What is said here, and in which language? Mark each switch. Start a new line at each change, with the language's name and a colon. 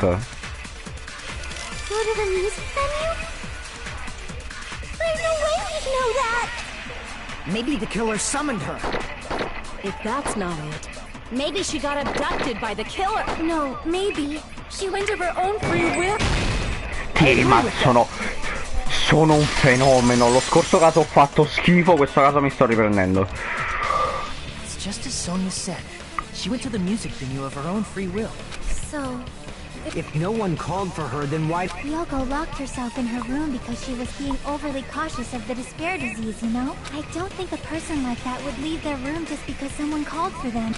English: Go to the music venue? There's no way we'd know that! Maybe the killer summoned her. If that's not it, maybe she got abducted by the killer. No, maybe. She went of her own free will.
Italian: Sì, ma sono un fenomeno. Lo scorso caso ho fatto schifo, questo caso mi sto riprendendo.
English: It's just as Sonia said. She went to the music venue of her own free will. So, If no one called for her, then why... Hiyoko locked herself in her room because she was being overly cautious of the despair disease, you know? I don't think a person like that would leave their room just because someone called for them.